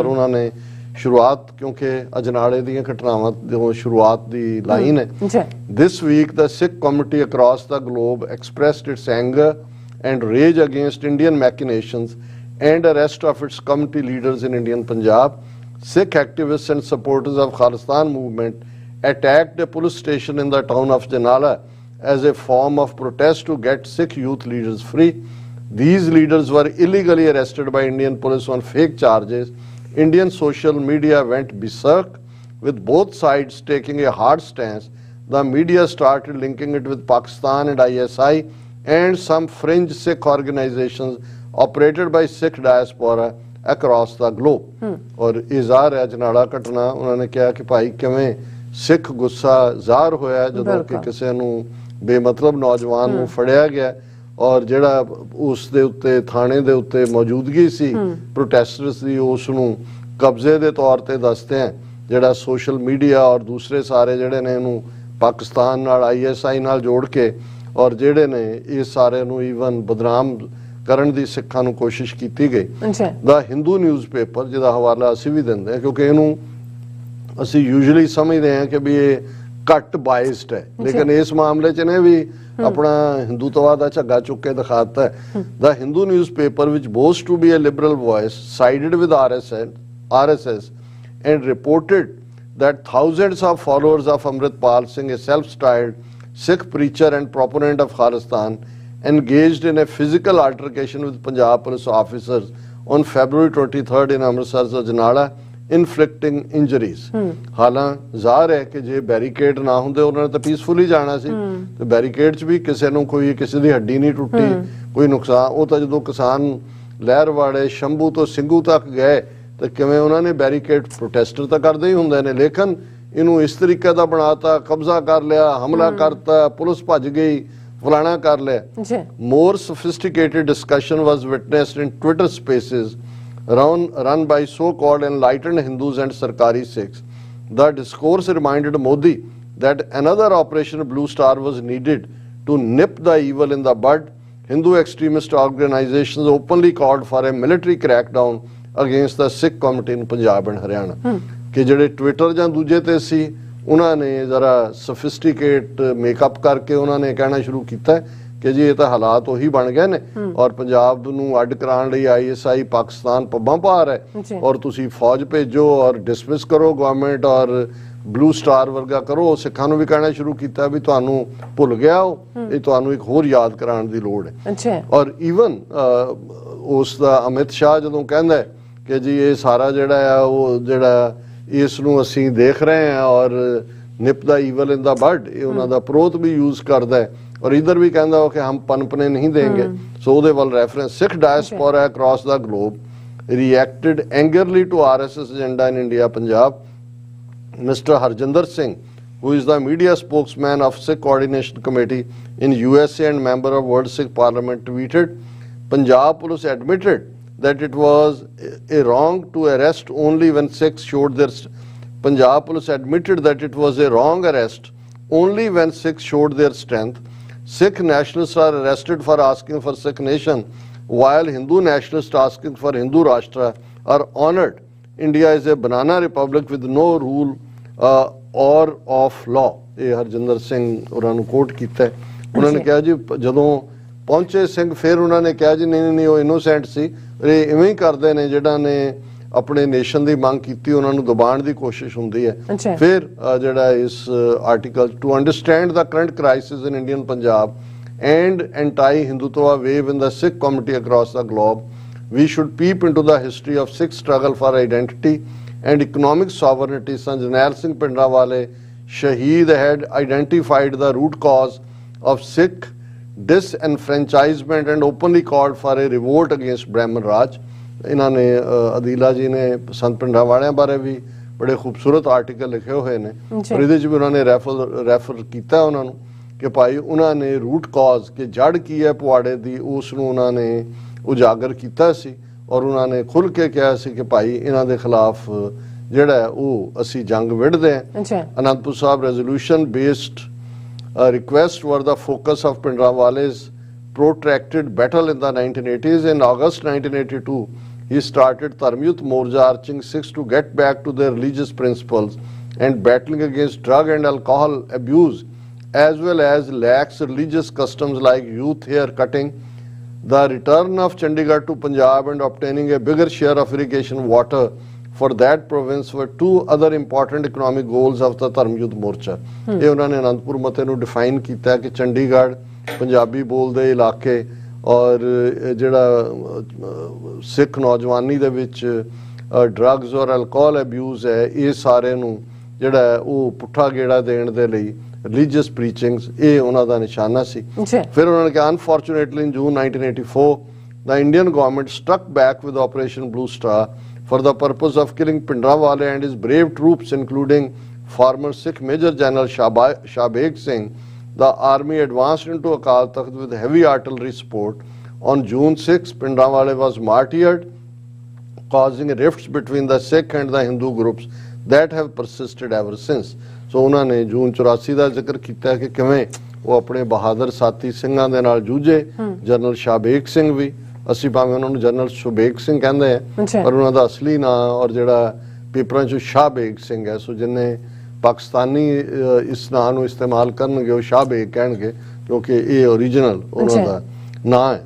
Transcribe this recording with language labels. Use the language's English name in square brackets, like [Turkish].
[Punjabi] ਔਰ ਉਹਨਾਂ ਨੇ ਸ਼ੁਰੂਆਤ ਕਿਉਂਕਿ ਅਜਨਾਲੇ ਦੀਆਂ ਘਟਨਾਵਾਂ ਤੋਂ ਸ਼ੁਰੂਆਤ ਦੀ ਲਾਈਨ ਹੈ, [English] This week the Sikh community across the globe expressed its anger and rage against Indian machinations and arrest of its community leaders in Indian Punjab. Sikh activists and supporters of Khalistan movement attacked a police station in the town of Janala as a form of protest to get Sikh youth leaders free. These leaders were illegally arrested by Indian police on fake charges. Indian social media went berserk, with both sides taking a hard stance. The media started linking it with Pakistan and ISI and some fringe Sikh organizations operated by Sikh diaspora across the globe. [Punjabi] ਔਰ ਇਹ ਜ਼ਾਹਰ ਹੈ ਅਜਨਾਲਾ ਘਟਨਾ, ਉਹਨਾਂ ਨੇ ਕਿਹਾ ਕਿ ਭਾਈ ਕਿਵੇਂ ਸਿੱਖ ਗੁੱਸਾ ਜ਼ਾਹਰ ਹੋਇਆ ਜਦੋਂ ਕਿ ਕਿਸੇ ਨੂੰ ਬੇਮਤਲਬ ਨੌਜਵਾਨ ਨੂੰ ਫੜਿਆ ਗਿਆ ਔਰ ਜਿਹੜਾ ਉਸ ਦੇ ਉੱਤੇ ਥਾਣੇ ਦੇ ਉੱਤੇ ਮੌਜੂਦਗੀ ਸੀ ਪ੍ਰੋਟੈਸਟਰਸ ਦੀ ਉਸ ਨੂੰ ਕਬਜ਼ੇ ਦੇ ਤੌਰ ਤੇ ਦੱਸਦੇ ਆ। ਜਿਹੜਾ ਸੋਸ਼ਲ ਮੀਡੀਆ ਔਰ ਦੂਸਰੇ ਸਾਰੇ ਜਿਹੜੇ ਨੇ ਇਹਨੂੰ ਪਾਕਿਸਤਾਨ ਨਾਲ ISI ਨਾਲ ਜੋੜ ਕੇ ਔਰ ਜਿਹੜੇ ਨੇ ਇਹ ਸਾਰੇ ਨੂੰ ਈਵਨ ਬਦਨਾਮ ਕਰਨ ਦੀ ਸਿੱਖਾਂ ਨੂੰ ਕੋਸ਼ਿਸ਼ ਕੀਤੀ ਗਈ। ਦਾ ਹਿੰਦੂ ਨਿਊਜ਼ਪੇਪਰ ਜਿਹਦਾ ਹਵਾਲਾ ਅਸੀਂ ਵੀ ਦਿੰਦੇ ਹਾਂ ਕਿਉਂਕਿ ਇਹਨੂੰ ਅਸੀਂ ਯੂਜੂਅਲੀ ਸਮਝਦੇ ਹਾਂ ਕਿ ਵੀ ਇਹ ਘੱਟ ਬਾਇਸਡ ਹੈ, ਲੇਕਿਨ ਇਸ ਮਾਮਲੇ 'ਚ ਨੇ ਵੀ ਆਪਣਾ ਹਿੰਦੂਤਵਾਦ ਦਾ ਝੱਗਾ ਚੁੱਕ ਕੇ ਦਿਖਾਤਾ ਹੈ। [English] The Hindu newspaper ਵਿਚ boasts to be a liberal voice sided with RSS and reported that thousands of followers of Amritpal Singh, a self-styled Sikh preacher and proponent of Khalistan, engaged in a physical altercation with Punjab police officers on February 23rd in Amritsar's Ajnala, inflicting injuries. [Punjabi] ਹਾਲਾਂ ਜ਼ਾਹਰ ਹੈ ਕਿ ਜੇ barricade ਨਾ ਹੁੰਦੇ ਉਹਨਾਂ ਨੇ ਤਾਂ ਪੀਸਫੁਲੀ ਜਾਣਾ ਸੀ, ਤੇ ਬੈਰੀਕੇਡ 'ਚ ਵੀ ਕਿਸੇ ਨੂੰ ਕੋਈ ਕਿਸੇ ਦੀ ਹੱਡੀ ਨਹੀਂ ਟੁੱਟੀ, ਕੋਈ ਨੁਕਸਾਨ। ਉਹ ਤਾਂ ਜਦੋਂ ਕਿਸਾਨ ਲਹਿਰਵਾੜੇ ਸ਼ੰਭੂ ਤੋਂ ਸਿੰਘੂ ਤੱਕ ਗਏ ਤਾਂ ਕਿਵੇਂ ਉਹਨਾਂ ਨੇ ਬੈਰੀਕੇਡ, ਪ੍ਰੋਟੈਸਟਰ ਤਾਂ ਕਰਦੇ ਹੀ ਹੁੰਦੇ ਨੇ, ਲੇਕਿਨ ਇਹਨੂੰ ਇਸ ਤਰੀਕੇ ਦਾ ਬਣਾਤਾ, ਕਬਜ਼ਾ ਕਰ ਲਿਆ, ਹਮਲਾ ਕਰਤਾ, ਪੁਲਿਸ ਭੱਜ ਗਈ, ਫਲਾਣਾ ਕਰ ਲਿਆ। [English] More sophisticated discussion was witnessed in Twitter spaces run by so-called enlightened Hindus and Sarkari Sikhs. The discourse reminded Modi that another Operation Blue Star was needed to nip the evil in the bud. Hindu extremist organizations openly called for a military crackdown against the Sikh community in Punjab and Haryana. [Punjabi] ਕਿ ਜਿਹੜੇ Twitter ਜਾਂ ਦੂਜੇ ਤੇ ਸੀ ਉਹਨਾਂ ਨੇ ਜ਼ਰਾ ਸਫਿਸਟੀਕੇਟ makeup ਕਰਕੇ ਉਹਨਾਂ ਨੇ ਕਹਿਣਾ ਸ਼ੁਰੂ ਕੀਤਾ ਕਿ ਜੀ ਇਹ ਤਾਂ ਹਾਲਾਤ ਉਹੀ ਬਣ ਗਏ ਨੇ ਔਰ ਪੰਜਾਬ ਨੂੰ ਅੱਡ ਕਰਾਉਣ ਲਈ ISI ਪਾਕਿਸਤਾਨ ਪੱਬਾਂ ਭਾਰ ਹੈ ਔਰ ਤੁਸੀਂ ਫੌਜ ਭੇਜੋ ਔਰ ਡਿਸਮਿਸ ਕਰੋ ਗਵਰਨਮੈਂਟ ਔਰ ਬਲੂ ਸਟਾਰ ਵਰਗਾ ਕਰੋ। ਸਿੱਖਾਂ ਨੂੰ ਵੀ ਕਹਿਣਾ ਸ਼ੁਰੂ ਕੀਤਾ ਵੀ ਤੁਹਾਨੂੰ ਭੁੱਲ ਗਿਆ ਉਹ, ਇਹ ਤੁਹਾਨੂੰ ਇੱਕ ਹੋਰ ਯਾਦ ਕਰਾਉਣ ਦੀ ਲੋੜ ਹੈ। ਔਰ ਈਵਨ ਉਸ ਦਾ ਅਮਿਤ ਸ਼ਾਹ ਜਦੋਂ ਕਹਿੰਦਾ ਕਿ ਜੀ ਇਹ ਸਾਰਾ ਜਿਹੜਾ ਆ ਉਹ ਜਿਹੜਾ ਇਸ ਨੂੰ ਅਸੀਂ ਦੇਖ ਰਹੇ ਹਾਂ ਔਰ [English] nip the evil in the bud, [Punjabi] ਇਹ ਉਹਨਾਂ ਦਾ ਪ੍ਰੋਤ ਵੀ ਯੂਜ਼ ਕਰਦਾ ਹੈ ਔਰ ਇਧਰ ਵੀ ਕਹਿੰਦਾ ਉਹ ਕਿ [Hindi] ਹਮ ਪਨਪਨੇ ਨਹੀਂ ਦੇਂਗੇ। [Punjabi] ਸੋ ਉਹਦੇ ਵੱਲ reference. [English] Sikh diaspora across the globe reacted angrily to RSS agenda in India, Punjab. Mr. Harjinder Singh, who is the media spokesman of Sikh Coordination Committee in USA and member of World Sikh Parliament, tweeted, Punjab Police admitted that it was a wrong to arrest only when Sikhs showed their Punjab police admitted that it was a wrong arrest only when Sikhs showed their strength. Sikh nationalists are arrested for asking for Sikh nation, while Hindu nationalists asking for Hindu Rashtra are honored. India is a banana republic with no rule or of law. [Punjabi] ਇਹ ਹਰਜਿੰਦਰ ਸਿੰਘ ਉਹਨਾਂ ਨੂੰ ਕੋਟ ਕੀਤਾ ਹੈ। ਉਹਨਾਂ ਨੇ ਕਿਹਾ ਜੀ ਜਦੋਂ ਪਹੁੰਚੇ ਸਿੰਘ ਫਿਰ ਉਹਨਾਂ ਨੇ ਕਿਹਾ ਜੀ ਨਹੀਂ ਉਹ ਇਨੋਸੈਂਟ ਸੀ, ਇਹ ਇਵੇਂ ਹੀ ਕਰਦੇ ਨੇ ਜਿਹੜਾ ਨੇ ਆਪਣੇ ਨੇਸ਼ਨ ਦੀ ਮੰਗ ਕੀਤੀ ਉਹਨਾਂ ਨੂੰ ਦਬਾਉਣ ਦੀ ਕੋਸ਼ਿਸ਼ ਹੁੰਦੀ ਹੈ। ਫਿਰ ਜਿਹੜਾ ਇਸ [English] Article to understand the current crisis in Indian Punjab and anti-Hindutva wave in the Sikh community across the globe, we should peep into the history of Sikh struggle for identity and economic sovereignty. Sant Jarnail Singh Bhindranwale Shaheed had identified the root cause of Sikh disenfranchisement and openly called for a revolt against Brahman Raj. [Punjabi] ਇਹਨਾਂ ਨੇ ਅਦੀਲਾ ਜੀ ਨੇ ਸੰਤ ਭਿੰਡਰਾਂਵਾਲਿਆਂ ਬਾਰੇ ਵੀ ਬੜੇ ਖੂਬਸੂਰਤ article ਲਿਖੇ ਹੋਏ ਨੇ, ਔਰ ਇਹਦੇ 'ਚ ਵੀ ਉਹਨਾਂ ਨੇ ਰੈਫਰ ਕੀਤਾ ਉਹਨਾਂ ਨੂੰ ਕਿ ਭਾਈ ਉਹਨਾਂ ਨੇ ਰੂਟ ਕਾਜ਼ ਕਿ ਜੜ ਕੀ ਹੈ ਪੁਆੜੇ ਦੀ ਉਸ ਨੂੰ ਉਹਨਾਂ ਨੇ ਉਜਾਗਰ ਕੀਤਾ ਸੀ, ਔਰ ਉਹਨਾਂ ਨੇ ਖੁੱਲ੍ਹ ਕੇ ਕਿਹਾ ਸੀ ਕਿ ਭਾਈ ਇਹਨਾਂ ਦੇ ਖਿਲਾਫ ਜਿਹੜਾ ਉਹ ਅਸੀਂ ਜੰਗ ਵਿੜਦੇ ਹਾਂ। [English] Anandpur Sahib resolution based request were the focus of Bhindranwale's protracted battle in the 1980s. In August 1982, he started Dharmyut Morja, urging Sikhs to get back to their religious principles and battling against drug and alcohol abuse, as well as lax religious customs like youth hair cutting, the return of Chandigarh to Punjab and obtaining a bigger share of irrigation water for that province were two other important economic goals of the Dharmyut Morcha. [Punjabi] ਇਹ ਉਹਨਾਂ ਨੇ ਅਨੰਦਪੁਰ ਮਤੇ ਨੂੰ define ਕੀਤਾ ਕਿ ਚੰਡੀਗੜ੍ਹ ਪੰਜਾਬੀ ਬੋਲਦੇ ਇਲਾਕੇ ਔਰ ਜਿਹੜਾ ਸਿੱਖ ਨੌਜਵਾਨੀ ਦੇ ਵਿੱਚ ਡਰੱਗਸ ਔਰ ਅਲਕੋਹਲ ਅਬਿਊਜ਼ ਹੈ ਇਹ ਸਾਰੇ ਨੂੰ ਜਿਹੜਾ ਉਹ ਪੁੱਠਾ ਗੇੜਾ ਦੇਣ ਦੇ ਲਈ ਰਿਲੀਜੀਅਸ ਪ੍ਰੀਚਿੰਗਸ ਇਹ ਉਹਨਾਂ ਦਾ ਨਿਸ਼ਾਨਾ ਸੀ। ਫਿਰ ਉਹਨਾਂ ਨੇ ਕਿਹਾ [English] Unfortunately in June 1984 the Indian government struck back with Operation Blue Star for the purpose of killing Bhindranwale and his brave troops, including former Sikh Major General Shahbeg Singh. The army advanced into Akal Takht with heavy artillery support. On June 6, Bhindranwale was martyred, causing rifts between the Sikh and the Hindu groups that have persisted ever since. [Punjabi] So ਉਹਨਾਂ ਨੇ ਜੂਨ 84 ਦਾ ਜ਼ਿਕਰ ਕੀਤਾ ਕਿ ਕਿਵੇਂ ਉਹ ਆਪਣੇ ਬਹਾਦਰ ਸਾਥੀ ਸਿੰਘਾਂ ਦੇ ਨਾਲ ਜੂਝੇ। ਜਨਰਲ ਸ਼ਾਹਬੇਗ ਸਿੰਘ ਵੀ, ਅਸੀਂ ਭਾਵੇਂ ਉਹਨਾਂ ਨੂੰ ਜਨਰਲ ਸ਼ੁਬੇਗ ਸਿੰਘ ਕਹਿੰਦੇ ਆ, ਪਰ ਉਹਨਾਂ ਦਾ ਅਸਲੀ ਨਾਂ ਔਰ ਜਿਹੜਾ ਪੇਪਰਾਂ 'ਚ ਸ਼ਾਹਬੇਗ ਸਿੰਘ ਹੈ। ਸੋ ਜਿੰਨੇ ਪਾਕਿਸਤਾਨੀ ਇਸ ਨਾਂ ਨੂੰ ਇਸਤੇਮਾਲ ਕਰਨਗੇ ਉਹ ਸ਼ਾਹਬੇਗ ਕਹਿਣਗੇ ਕਿਉਂਕਿ ਇਹ ਓਰੀਜਨਲ ਉਹਨਾਂ ਦਾ ਨਾਂ ਹੈ।